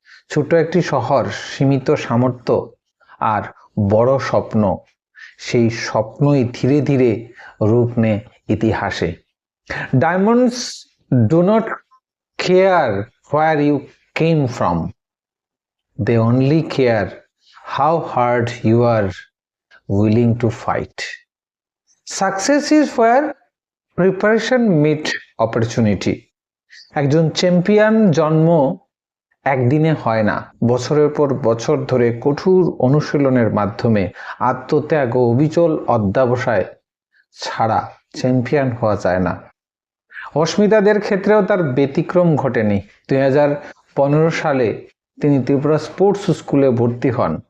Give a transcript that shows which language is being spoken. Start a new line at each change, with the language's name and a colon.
Bangla: ছোট একটি শহর, সীমিত সামর্থ্য আর বড় স্বপ্ন, সেই স্বপ্নই ধীরে ধীরে রূপ নেয় ইতিহাসে।
English: Diamonds do not care where you came from, they only care how hard you are willing to fight. Success is where preparation meet opportunity.
Bangla: একজন চ্যাম্পিয়ন জন্ম একদিনে হয় না, বছরের পর বছর ধরে কঠোর অনুশীলনের মাধ্যমে আত্মত্যাগ ও অবিচল অধ্যবসায় ছাড়া চ্যাম্পিয়ন হওয়া যায় না। অস্মিতাদের ক্ষেত্রেও তার ব্যতিক্রম ঘটেনি। 2015 সালে তিনি ত্রিপুরা স্পোর্টস স্কুলে ভর্তি হন।